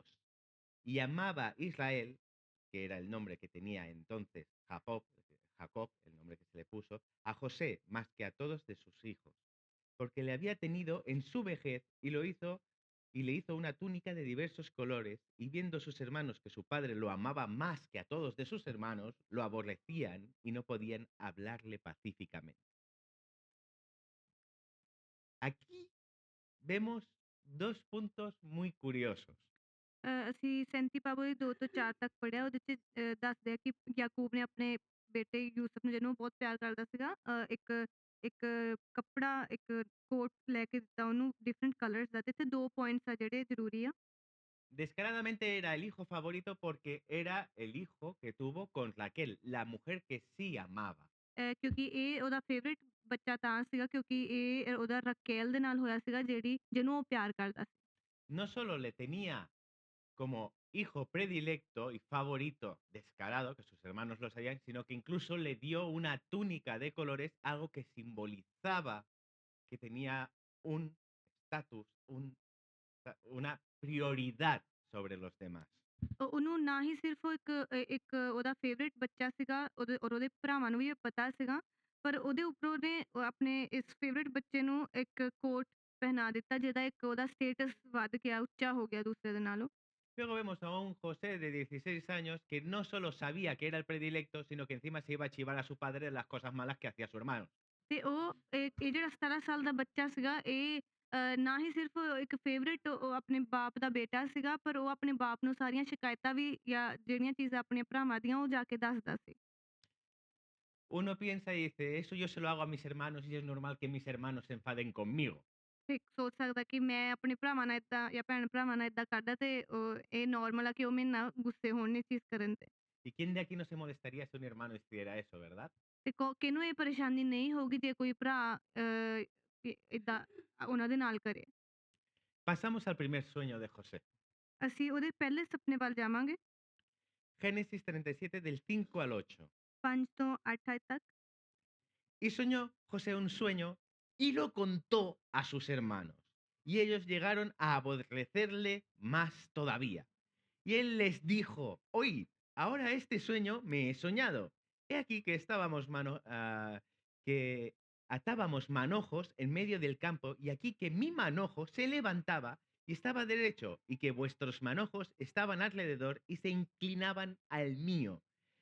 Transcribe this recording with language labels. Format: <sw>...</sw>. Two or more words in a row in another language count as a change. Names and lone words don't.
<es>Y amaba Israel, que era el nombre que tenía entonces Jacob, el nombre que se le puso, a José más que a todos de sus hijos, porque le había tenido en su vejez y le hizo una túnica de diversos colores, y viendo sus hermanos que su padre lo amaba más que a todos de sus hermanos, lo aborrecían y no podían hablarle pacíficamente. Aquí vemos dos puntos muy curiosos.</es> <pa>ਅਸੀਂ 37 ਪਾਵਰ 2 ਤੋਂ 4 ਤੱਕ ਪੜਿਆ ਉਹਦੇ 'ਚ ਦੱਸਦੇ ਆ ਕਿ ਯਾਕੂਬ ਨੇ ਆਪਣੇ ਬੇਟੇ ਯੂਸਫ ਨੂੰ ਜਿਹਨੂੰ ਉਹ ਬਹੁਤ ਪਿਆਰ ਕਰਦਾ ਸੀਗਾ ਇੱਕ ਇੱਕ ਕੱਪੜਾ ਇੱਕ ਕੋਟ ਲੈ ਕੇ ਦਿੱਤਾ ਉਹਨੂੰ</pa> <en>different colors</en> <pa>ਦਾ ਤੇ ਇੱਥੇ 2 ਪੁਆਇੰਟਸ ਆ ਜਿਹੜੇ ਜ਼ਰੂਰੀ ਆ।</pa> <es>Descaradamente era el hijo favorito porque era el hijo que tuvo con Raquel, la mujer que sí amaba.</es> <pa>ਕਿਉਂਕਿ ਇਹ ਉਹਦਾ ਫੇਵਰਿਟ ਬੱਚਾ ਤਾਂ ਸੀਗਾ ਕਿਉਂਕਿ ਇਹ ਉਹਦਾ ਰਕੇਲ ਦੇ ਨਾਲ ਹੋਇਆ ਸੀਗਾ ਜਿਹਨੂੰ ਉਹ ਪਿਆਰ ਕਰਦਾ ਸੀ।</pa> <es>No solo le tenía como hijo predilecto y favorito descarado, que sus hermanos lo sabían, sino que incluso le dio una túnica de colores, algo que simbolizaba que tenía un estatus, una prioridad sobre los demás.</es> <pa>ਉਹਨੂੰ ਨਾ ਹੀ ਸਿਰਫ ਇੱਕ ਉਹਦਾ ਫੇਵਰਿਟ ਬੱਚਾ ਸੀਗਾ ਉਹਦੇ ਭਰਾਵਾਂ ਨੂੰ ਵੀ ਇਹ ਪਤਾ ਸੀਗਾ ਪਰ ਉਹਦੇ ਉੱਪਰ ਉਹਨੇ ਆਪਣੇ ਇਸ ਫੇਵਰਿਟ ਬੱਚੇ ਨੂੰ ਇੱਕ ਕੋਟ ਪਹਿਨਾ ਦਿੱਤਾ ਜਿਹਦਾ ਇੱਕ ਉਹਦਾ ਸਟੇਟਸ ਵੱਧ ਗਿਆ ਉੱਚਾ ਹੋ ਗਿਆ ਦੂਸਰੇ ਦੇ ਨਾਲੋਂ।</pa> <es>Luego vemos a un José de 16 años que no solo sabía que era el predilecto, sino que encima se iba a chivar a su padre de las cosas malas que hacía su hermano.</es> <pa>ਤੇ ਇਹ ਜਿਹੜਾ 17 ਸਾਲ ਦਾ ਬੱਚਾ ਸੀਗਾ ਇਹ ਨਾ ਹੀ ਸਿਰਫ ਇੱਕ ਫੇਵਰਿਟ ਉਹ ਆਪਣੇ ਬਾਪ ਦਾ ਬੇਟਾ ਸੀਗਾ ਪਰ ਉਹ ਆਪਣੇ ਬਾਪ ਨੂੰ ਸਾਰੀਆਂ ਸ਼ਿਕਾਇਤਾਂ ਵੀ ਜਾਂ ਜਿਹੜੀਆਂ ਚੀਜ਼ਾਂ ਆਪਣੇ ਭਰਾਵਾਂ ਦੀਆਂ ਉਹ ਜਾ ਕੇ ਦੱਸਦਾ ਸੀ।</pa> <es>Uno piensa y dice, eso yo se lo hago a mis hermanos y es normal que mis hermanos se enfaden conmigo.</es> <pa>ਇੱਕ ਸੋਚ ਸਕਦਾ ਕਿ ਮੈਂ ਆਪਣੇ ਭਰਾਵਾਂ ਨਾਲ ਏਦਾਂ ਜਾਂ ਭੈਣ ਭਰਾਵਾਂ ਨਾਲ ਏਦਾਂ ਕਰਦਾ ਤੇ ਇਹ ਨਾਰਮਲ ਆ ਕਿ ਉਹ ਮੇਰੇ ਨਾਲ ਗੁੱਸੇ ਹੋਣ ਇਹ ਚੀਜ਼ ਕਰਨ ਤੇ।</pa> <es>¿Y quién de aquí no se molestaría si un hermano hiciera eso, verdad?</es> <pa>ਤੇ ਕਿਹਨੂੰ ਇਹ ਪਰੇਸ਼ਾਨੀ ਨਹੀਂ ਹੋਊਗੀ ਜੇ ਕੋਈ ਭਰਾ ਏਦਾਂ ਉਹਨਾਂ ਦੇ ਨਾਲ ਕਰੇ।</pa> <es>Pasamos al primer sueño de José.</es> <pa>ਅਸੀਂ ਉਹਦੇ ਪਹਿਲੇ ਸੁਪਨੇ ਵੱਲ ਜਾਵਾਂਗੇ।</pa> <es>Génesis 37 del 5 al 8.</es> <pa>5 ਤੋਂ 8 ਆਇਤ ਤੱਕ।</pa> <es>Y soñó José un sueño y lo contó a sus hermanos. Y ellos llegaron a aborrecerle más todavía. Y él les dijo, oíd, ahora este sueño me he soñado. He aquí que que atábamos manojos en medio del campo, y aquí que mi manojo se levantaba y estaba derecho, y que vuestros manojos estaban alrededor y se inclinaban al mío.</es>